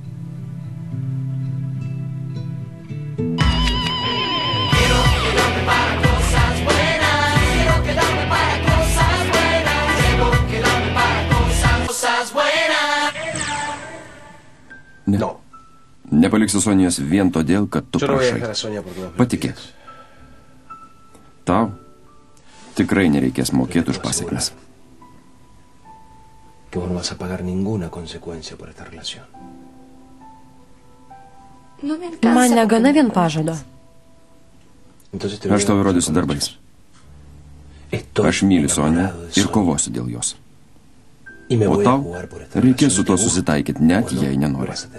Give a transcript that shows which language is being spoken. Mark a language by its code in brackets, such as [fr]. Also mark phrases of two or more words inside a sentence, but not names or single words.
[lt] Ne. Nepaliksiu Sonijos vien todėl, kad tu prašai. Patikėk. Tau tikrai nereikės mokėti už pasiekmes. [es] Que vos no vas a pagar ninguna consecuencia por esta relación. [lt] Man negana vien pažado. Aš tau įrodysiu darbais. Aš myliu Soniją ir kovosiu dėl jos. O tau reikės su to susitaikyti, net jei nenori.